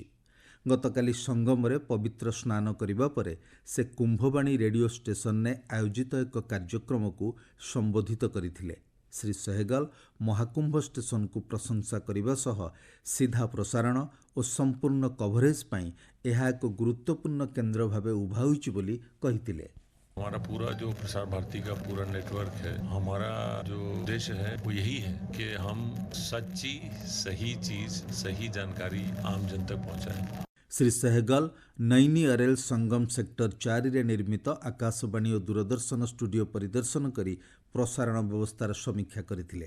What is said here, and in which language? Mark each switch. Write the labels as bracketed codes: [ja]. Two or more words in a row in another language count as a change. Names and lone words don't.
[or] ଗତକାଲି ସଙ୍ଗମରେ ପବିତ୍ର ସ୍ନାନ କରିବା ପରେ ସେ କୁମ୍ଭବାଣୀ ରେଡ଼ିଓ ଷ୍ଟେସନରେ ଆୟୋଜିତ ଏକ କାର୍ଯ୍ୟକ୍ରମକୁ ସମ୍ବୋଧିତ କରିଥିଲେ। ଶ୍ରୀ ସେହଗଲ ମହାକୁମ୍ଭ ଷ୍ଟେସନକୁ ପ୍ରଶଂସା କରିବା ସହ ସିଧା ପ୍ରସାରଣ ଓ ସମ୍ପୂର୍ଣ୍ଣ କଭରେଜ ପାଇଁ ଏହା ଏକ ଗୁରୁତ୍ୱପୂର୍ଣ୍ଣ କେନ୍ଦ୍ର ଭାବେ ଉଭା ହୋଇଛି ବୋଲି କହିଥିଲେ। [hi] हमारा पूरा जो प्रसार भारती का पूरा नेटवर्क है, हमारा जो उद्देश्य है वो यही है कि हम सच्ची सही चीज सही जानकारी आम जन तक पहुंचाएं। [or] ଶ୍ରୀ ସହଗଲ ନୈନୀ ଅରେଲ ସଙ୍ଗମ ସେକ୍ଟର 4 ରେ ନିର୍ମିତ ଆକାଶବାଣୀ ଔର ଦୂରଦର୍ଶନ ଷ୍ଟୁଡିଓ ପରିଦର୍ଶନ କରି ପ୍ରସାରଣ ବ୍ୟବସ୍ଥାର ସମୀକ୍ଷା କରିଥିଲେ।